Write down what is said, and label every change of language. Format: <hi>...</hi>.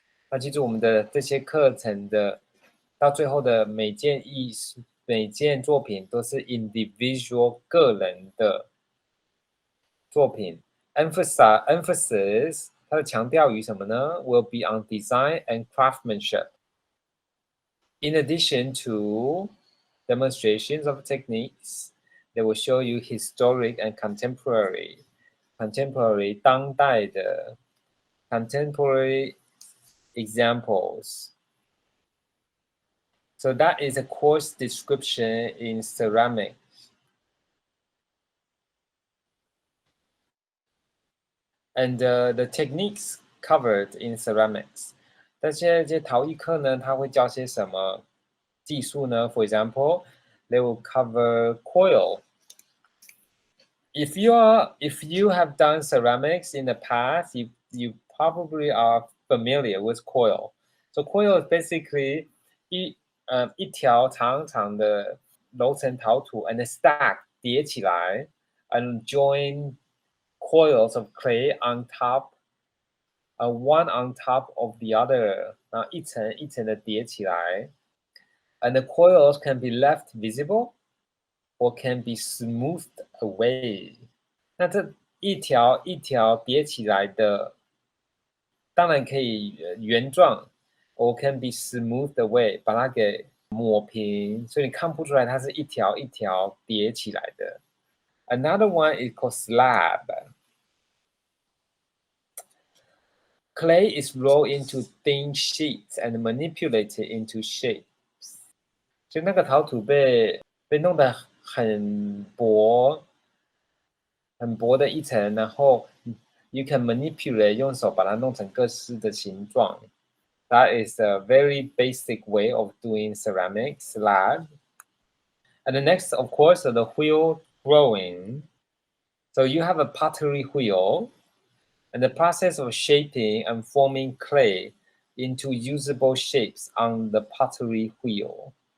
<zh>那记住我们的这些课程的到最后的每件作品都是 individual 个人的作品。</zh> <en>Emphasis</en> <zh>它的强调于什么呢</zh> <en>？Will be on design and craftsmanship. In addition to demonstrations of techniques, they will show you historic and contemporary</en> <zh>当代的</zh> <en>contemporary examples. So that is a course description in ceramics. And the techniques covered in ceramics.</en> <zh>但这些陶艺课呢，它会教些什么技术呢 ？</zh> <en>For example, they will cover coil. If you have done ceramics in the past, you probably are familiar with coil. So coil is basically</en> <zh>一条长长的楼层陶土</zh> <en>and stack</en> <zh>叠起来</zh> <en>and join coils of clay on top, one on top of the other.</en> <zh>然后一层一层的叠起来</zh> <en>and the coils can be left visible or can be smoothed away.</en> <zh>那这一条一条叠起来的，当然可以原状</zh> <en>or can be smoothed away，</en> <zh>把它给抹平，所以你看不出来它是一条一条叠起来的。</zh> <en>Another one is called slab. Clay is rolled into thin sheets and manipulated into shapes.</en> <zh>就那个陶土被弄得很薄的一层，然后</zh> <en>you can manipulate</en> <zh>用手把它弄成各式的形状。</zh> <en>That is a very basic way of doing ceramic slab. And the next, of course, the wheel rolling. So you have a pottery wheel, and the process of shaping and forming clay into usable shapes on the pottery wheel.</en>